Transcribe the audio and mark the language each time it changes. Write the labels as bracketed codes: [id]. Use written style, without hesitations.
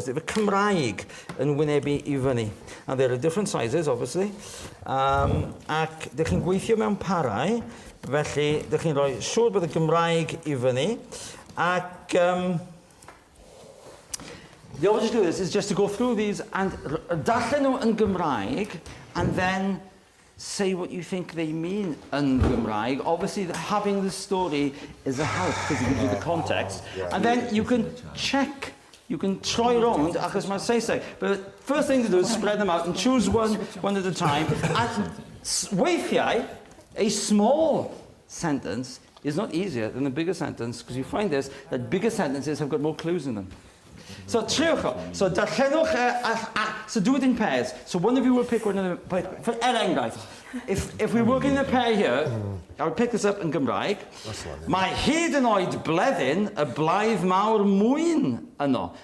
[cy] The Cymraeg yn wynebu i fyny. [en] And there are different sizes, obviously. [cy] Ac dych chi'n gweithio mewn parau, felly dych chi'n rhoi siŵr bod y Gymraeg i fyny. [en] Ac the way to do this is just to go through these and [cy] darllen nhw yn Gymraeg, [en] and then say what you think they mean in Cymraeg. Obviously, having the story is a help because it gives you the context. And then you can check, you can try around, [cy] achos mae'n Saesneg. [en] But first thing to do is spread them out and choose one at a time. And weithiau, a small sentence is not easier than a bigger sentence because you find this, that bigger sentences have got more clues in them. So, triwch. So, darllenwch, so do it in pairs. So, one of you will pick one of the... For enghraifft, if we work in a pair here, I would pick this up in Gymraeg. [cy] Mae hyd yn oed blethyn y blaidd mawr mwyn yno.